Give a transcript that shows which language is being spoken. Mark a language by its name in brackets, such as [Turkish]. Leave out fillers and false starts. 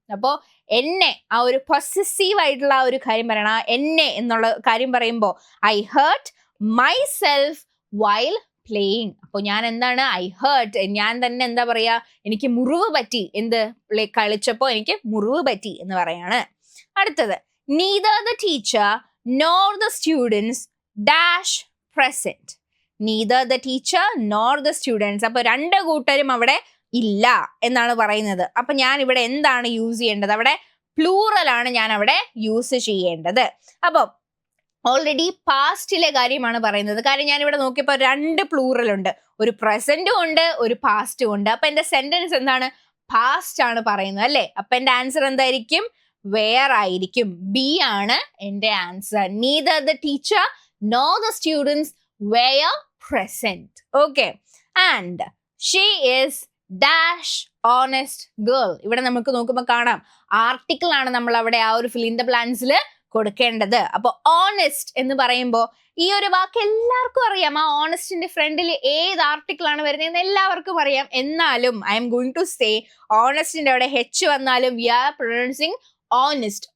[Malayalam] അപ്പോ എന്നെ, ആ ഒരു പൊസസീവ് ആയിട്ടുള്ള ആ ഒരു കാര്യം പറയണം. എന്നെ എന്നുള്ള കാര്യം പറയുമ്പോൾ [English] I hurt myself while playing. [Malayalam] അപ്പോൾ ഞാൻ എന്താണ്, [English] I hurt, [Malayalam] ഞാൻ തന്നെ എന്താ പറയാ, എനിക്ക് മുറിവ് പറ്റി, എന്ത് കളിച്ചപ്പോ എനിക്ക് മുറിവ് പറ്റി എന്ന് പറയാണ്. അടുത്തത്, [English] neither the teacher nor the students dash present. neither the teacher nor the students. [Malayalam] അപ്പൊ 2 കൂട്ടരും അവിടെ ഇല്ല എന്നാണ് പറയുന്നത്. അപ്പൊ ഞാൻ ഇവിടെ എന്താണ് യൂസ് ചെയ്യേണ്ടത്, അവിടെ പ്ലൂറൽ ആണ് ഞാൻ അവിടെ യൂസ് ചെയ്യേണ്ടത്. അപ്പൊ ഓൾറെഡി പാസ്റ്റിലെ കാര്യമാണ് പറയുന്നത്. കാര്യം ഞാൻ ഇവിടെ നോക്കിയപ്പോൾ 2 പ്ലൂറൽ ഉണ്ട്, ഒരു പ്രസന്റും ഉണ്ട്, ഒരു പാസ്റ്റും ഉണ്ട്. അപ്പൊ എന്റെ സെന്റൻസ് എന്താണ്, പാസ്റ്റ് ആണ് പറയുന്നത് അല്ലെ. അപ്പൊ എന്റെ ആൻസർ എന്തായിരിക്കും, വേർ ആയിരിക്കും. ബി ആണ് എന്റെ answer. [English] neither the teacher nor the students were present. okay, and she is dash honest girl. [Malayalam] ഇവിടെ നമുക്ക് നോക്കുമ്പോൾ കാണാം ആർട്ടിക്കിൾ ആണ് നമ്മൾ അവിടെ ആ ഒരു ഫിൽ ഇൻ ദ ബ്ലാങ്ക്സിൽ കൊടുക്കേണ്ടത്. അപ്പൊ ഓണസ്റ്റ് എന്ന് പറയുമ്പോൾ ഈ ഒരു വാക്ക് എല്ലാവർക്കും അറിയാം. ആ ഓണസ്റ്റിന്റെ ഫ്രണ്ടിൽ ഏത് ആർട്ടിക്കിൾ ആണ് വരുന്നതെന്ന് എല്ലാവർക്കും അറിയാം. എന്നാലും [English] I am going to say, [Malayalam] ഓണസ്റ്റിന്റെ അവിടെ ഹെച്ച് വന്നാലും [English] We are pronouncing honest.